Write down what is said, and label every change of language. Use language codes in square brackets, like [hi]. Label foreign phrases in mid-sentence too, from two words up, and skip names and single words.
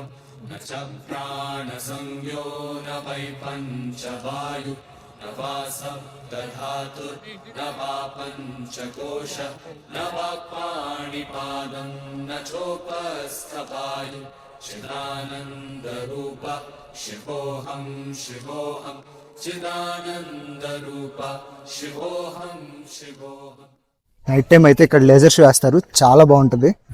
[sa] न च प्राण संज्ञो न वै पंचवायु न वा सप्तधातु न वा पंचकोश न वा पाणिपादं न चोपस्थवायु चिदानंद रूपा शिवोहम शिवोहम చిదానంద రూప శివోహం శివోహం. [en] night time [te] అయితే ఇక్కడ లేజర్ షో వేస్తారు, చాలా బాగుంటుంది.